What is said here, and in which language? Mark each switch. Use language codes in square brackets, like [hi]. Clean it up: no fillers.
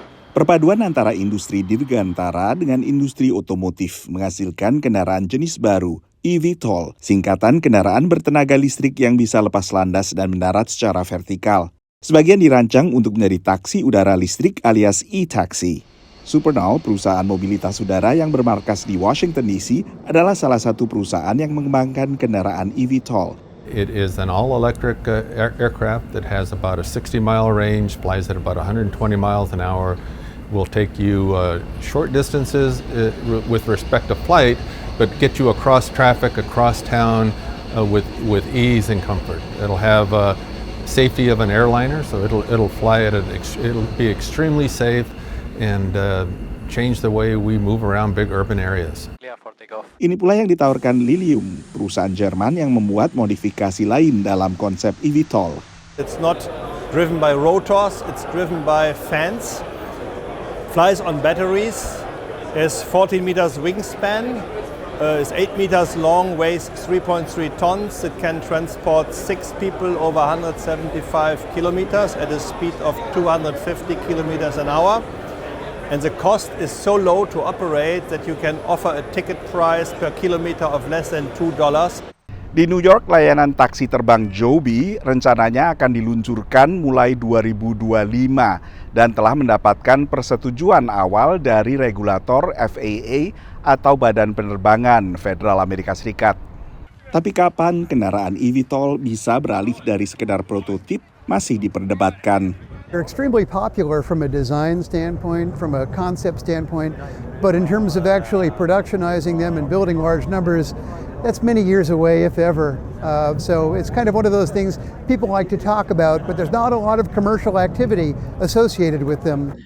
[id] Perpaduan antara industri dirgantara dengan industri otomotif menghasilkan kendaraan jenis baru, eVTOL, singkatan kendaraan bertenaga listrik yang bisa lepas landas dan mendarat secara vertikal. Sebagian dirancang untuk menjadi taksi udara listrik alias e-taxi. Supernow, perusahaan mobilitas udara yang bermarkas di Washington DC, adalah salah satu perusahaan yang mengembangkan kendaraan eVTOL. [en] It is an all-electric aircraft that has about a 60-mile range, flies at about 120 miles an hour, will take you short distances with respect to flight, but get you across traffic, across town with ease and comfort. It'll have safety of an airliner, so it'll fly at it'll be extremely safe and change the way we move around big urban areas. [id] Ini pula yang ditawarkan Lilium, perusahaan Jerman yang membuat modifikasi lain dalam konsep eVTOL. [en] It's not driven by rotors, it's driven by fans, flies on batteries, has 14 meters wingspan, is 8 meters long, weighs 3.3 tons. It can transport 6 people over 175 kilometers at a speed of 250 kilometers an hour. And the cost is so low to operate that you can offer a ticket price per kilometer of less than $2. [id] Di New York, layanan taksi terbang Joby rencananya akan diluncurkan mulai 2025 dan telah mendapatkan persetujuan awal dari regulator FAA atau Badan Penerbangan Federal Amerika Serikat. Tapi kapan kendaraan eVTOL bisa beralih dari sekedar prototip masih diperdebatkan. [en] They're extremely popular from a design standpoint, from a concept standpoint, but in terms of actually productionizing them and building large numbers, that's many years away, if ever. So it's kind of one of those things people like to talk about, but there's not a lot of commercial activity associated with them.